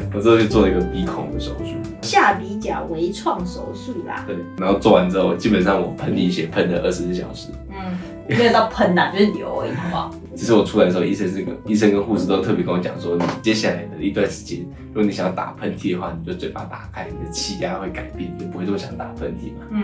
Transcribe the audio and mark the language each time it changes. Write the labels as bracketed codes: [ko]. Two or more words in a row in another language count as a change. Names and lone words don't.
[zh] 我之後就做了一個鼻孔的手術，下鼻甲微創手術啦。對，然後做完之後，基本上我噴鼻血噴了24小時。没有到噴啦，就是流而已，好不好？其實我出来的時候，醫生跟護士都特別跟我講說，你接下來的一段時間，如果你想要打噴嚏的話，你就嘴巴打開，你的氣壓會改變，你就不會這麼想打噴嚏嘛。